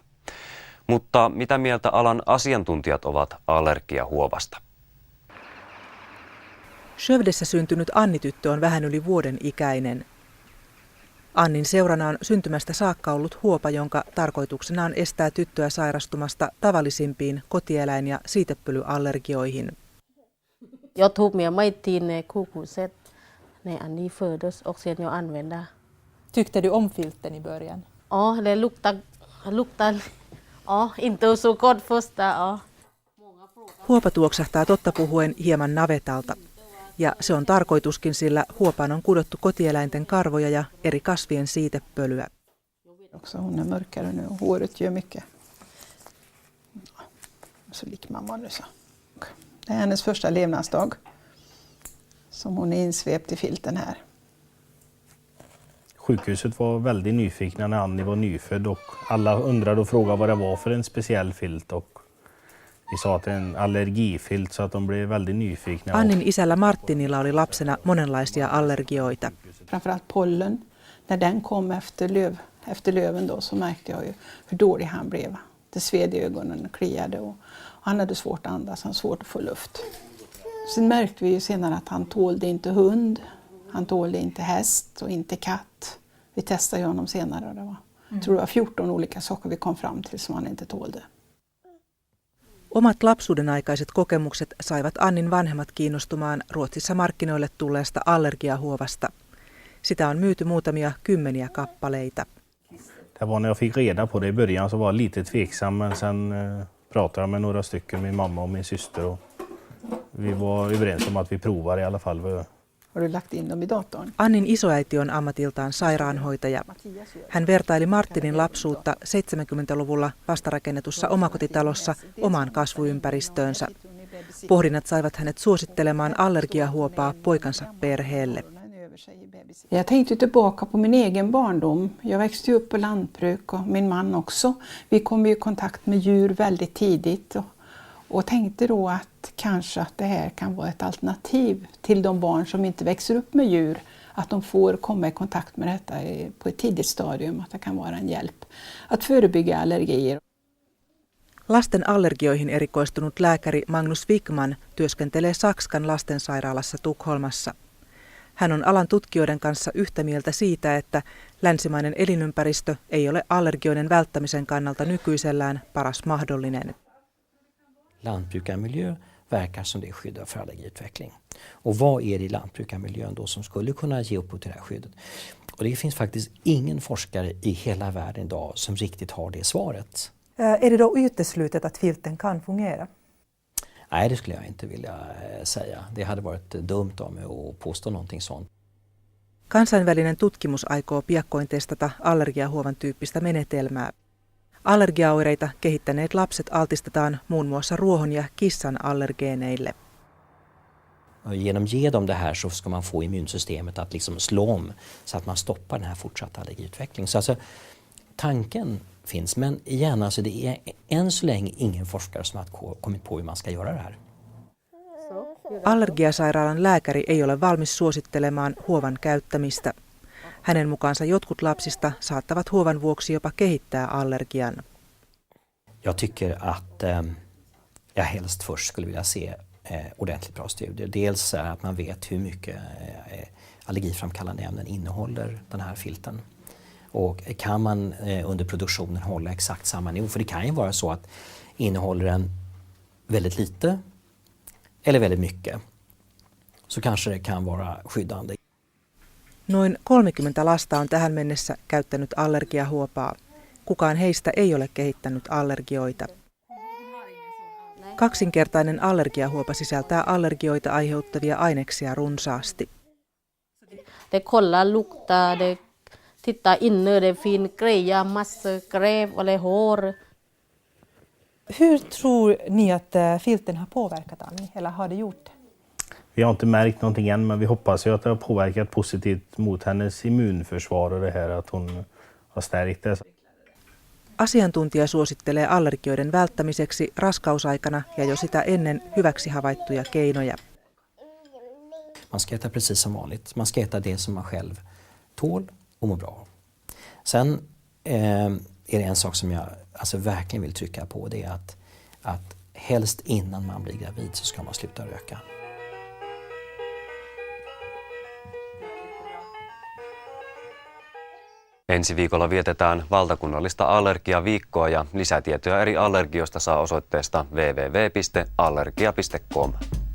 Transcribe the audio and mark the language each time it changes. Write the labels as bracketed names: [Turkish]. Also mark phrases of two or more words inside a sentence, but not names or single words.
[Finnish] Mutta mitä mieltä alan asiantuntijat ovat allergiahuovasta? Skövdessä syntynyt Anni-tyttö on vähän yli vuoden ikäinen. Annin seurana on syntymästä saakka ollut huopa, jonka tarkoituksena on estää tyttöä sairastumasta tavallisimpiin kotieläin- ja siitepölyallergioihin. [Swedish] Jag tog med mig till sjukhuset när Annie föddes och sen jag använde. Tyckte du om filten i början? Ja, det luktar inte så gott första. Ja. [Finnish] Huopa tuoksahtaa totta puhuen hieman navetalta. Ja se on tarkoituskin, sillä huopaan on kudottu kotieläinten karvoja ja eri kasvien siitepölyä. [Swedish] Hon är mörkare nu och håret gör mycket. Så lik mamma nu så. Det är hennes första levnadsdag som hon är insvept i filten här. Sjukhuset var väldigt nyfikna när Annie var nyfödd och alla undrade och frågade vad det var för en speciell filt. Och vi sa att det är en allergifilt så att de blev väldigt nyfikna. [Finnish] Annin isällä Martinilla oli lapsena monenlaisia allergioita. [Swedish] Framförallt pollen. När den kom efter löven då, så märkte jag ju hur dålig han blev. Det sved i ögonen och kliade och han hade svårt att andas, han hade svårt att få luft. Sen märkte vi ju senare att han tålde inte hund, han tålde inte häst och inte katt. Vi testade ju honom senare och det var, jag tror det var 14 olika saker vi kom fram till som han inte tålde. [Finnish] Omat lapsuuden aikaiset kokemukset saivat Annin vanhemmat kiinnostumaan Ruotsissa markkinoille tulleesta allergiahuovasta. Sitä on myyty muutamia kymmeniä kappaleita. [Swedish] Det var när jag fick reda på det i början så var jag lite tveksam, men sen pratade jag med några stycken, min mamma och min syster, och vi var överens om att vi provar i alla fall. Har du lagt in dem i datorn? [Finnish] Annin isoäiti on ammatiltaan sairaanhoitaja. Hän vertaili Martinin lapsuutta 70-luvulla vastarakennetussa omakotitalossa omaan kasvuympäristöönsä. Pohdinnat saivat hänet suosittelemaan allergiahuopaa poikansa perheelle. [Swedish] Jag tänkte tillbaka på min egen barndom. Jag växte upp på lantbruk och min man också. Vi kom i kontakt med djur väldigt tidigt och tänkte då att kanske att det här kan vara ett alternativ till de barn som inte växer upp med djur. Att de får komma i kontakt med detta på ett tidigt stadium, att det kan vara en hjälp att förebygga allergier. [Finnish] Lasten allergioihin erikoistunut lääkäri Magnus Wikman työskentelee Sakskan lastensairaalassa Tukholmassa. Hän on alan tutkijoiden kanssa yhtä mieltä siitä, että länsimainen elinympäristö ei ole allergioiden välttämisen kannalta nykyisellään paras mahdollinen. [Swedish] Lantbrukarmiljö verkar som det skyddar för allergiutveckling. Och vad är det i lantbrukarmiljön då som skulle kunna ge upphov till det här skyddet? Och det finns faktiskt ingen forskare i hela världen idag som riktigt har det svaret. Är det då uteslutet att filten kan fungera? Nej, det skulle jag inte vilja säga. Det hade varit dumt av mig att påstå någonting sånt. [Finnish] Kansainvälinen tutkimus aikoo piakkoin testata allergiahuovan tyyppistä menetelmää. Allergiaoireita kehittäneet lapset altistetaan muun muassa ruohon ja kissan allergeeneille. [Swedish] Genom att ge dem det här så ska man få immunsystemet att liksom slå om så att man stoppar den här fortsatta allergiutvecklingen. Så alltså, tanken finns, men igen, alltså det är än så länge ingen forskare som har kommit på hur man ska göra det här. [Finnish] Allergiasairaalan lääkäri ei ole valmis suosittelemaan huovan käyttämistä. Hänen mukaansa jotkut lapsista saattavat huovan vuoksi jopa kehittää allergian. [Swedish] Jag tycker att jag helst först skulle vilja se ordentligt bra studier. Dels att man vet hur mycket allergiframkallande ämnen innehåller den här filten. Och kan man under produktionen hålla exakt samma nivå? För det kan ju vara så att innehåller den väldigt lite eller väldigt mycket, så kanske det kan vara skyddande. [Finnish] Noin 30 lasta on tähän mennessä käyttänyt allergiahuopaa. Kukaan heistä ei ole kehittänyt allergioita. Kaksinkertainen allergiahuopa sisältää allergioita aiheuttavia aineksia runsaasti. [Swedish] Det kollar, luktar, det tittar inne, det finns grejer, massor gräv eller hår. Hur tror ni att filten har påverkat Annie, eller har det gjort det? Vi har inte märkt någonting än, men vi hoppas ju att det har påverkat positivt mot hennes immunförsvar och det här att hon har stärkt det. [Finnish] Asiantuntija suosittelee allergioiden välttämiseksi raskausaikana ja jo sitä ennen hyväksi havaittuja keinoja. [Swedish] Man ska äta precis som vanligt. Man ska äta det som man själv tål och mår bra av. Sen är det en sak som jag verkligen vill trycka på. Det är att helst innan man blir gravid så ska man sluta röka. [Finnish] Ensi viikolla vietetään valtakunnallista allergiaviikkoa ja lisätietoja eri allergioista saa osoitteesta www.allergia.com.